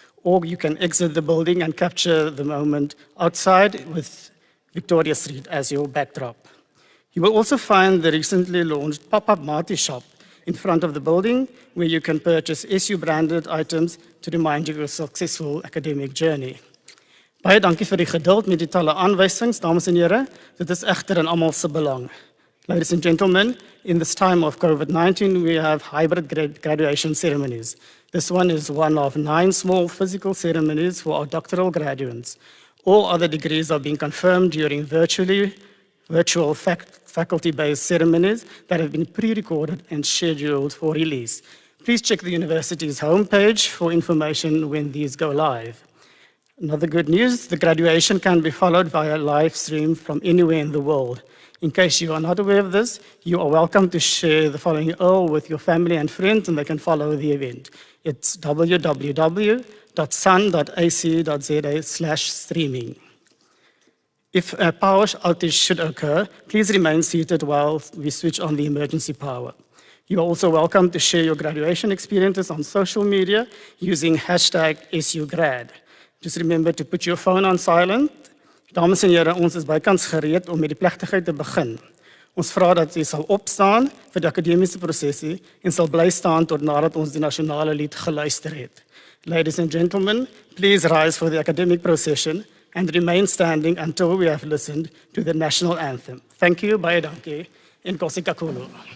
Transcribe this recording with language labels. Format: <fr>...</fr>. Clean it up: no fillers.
<en>Or you can exit the building and capture the moment outside with Victoria Street as your backdrop. You will also find the recently launched pop-up Mati shop in front of the building where you can purchase SU-branded items to remind you of a successful academic journey.</en> <af>Baie dankie vir die geduld met die talle aanwysings, dames en here. Dit is egter in almal se belang.</af> <en>Ladies and gentlemen, in this time of COVID-19, we have hybrid graduation ceremonies. This one is one of 9 small physical ceremonies for our doctoral graduates. All other degrees are being confirmed during virtual faculty-based ceremonies that have been pre-recorded and scheduled for release. Please check the university's homepage for information when these go live. Another good news, the graduation can be followed via live stream from anywhere in the world. In case you are not aware of this, you are welcome to share the following URL with your family and friends and they can follow the event. It's www.sun.ac.za/streaming. If a power outage should occur, please remain seated while we switch on the emergency power. You are also welcome to share your graduation experiences on social media using #SUGrad. Just remember to put your phone on silent.</en> <af>Dames en here, ons is bykans gereed om met die plegtigheid te begin. Ons vra dat u sal opstaan vir die akademiese prosesie en sal bly staan tot nadat ons die nasionale lied geluister het.</af> <en>Ladies and gentlemen, please rise for the academic procession and remain standing until we have listened to the national anthem. Thank you,</en> <af>baie dankie, en</af> <xh>Nkosi kakhulu.</xh>